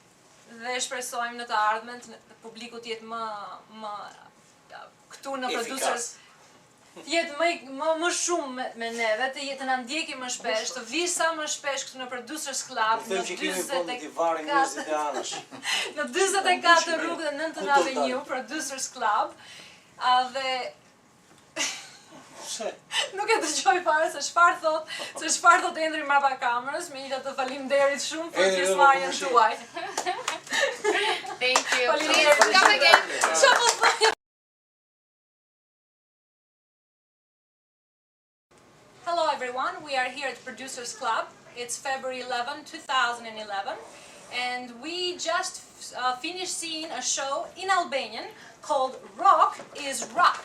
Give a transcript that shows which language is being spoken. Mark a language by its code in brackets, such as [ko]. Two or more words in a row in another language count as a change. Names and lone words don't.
[sq] Dhe shpresojmë në të ardhmen publiku të jetë më këtu në Producers të jetë më shumë me neve, të na ndjeki më shpesh, të vi sa më shpesh këtu në Producers Club në 44 rrugë dhe 9 Avenue, Producers Club. Dhe nuk e dëgjoj fare se çfarë thot Endri mbrapa kamerës, megjithatë të faleminderit shumë për pjesëmarrjen tuaj. [en] Thank you. Please come again. Hello everyone, we are here at Producers Club. It's February 11, 2011, and we just finished seeing a show in Albanian called Rrok is Rrok.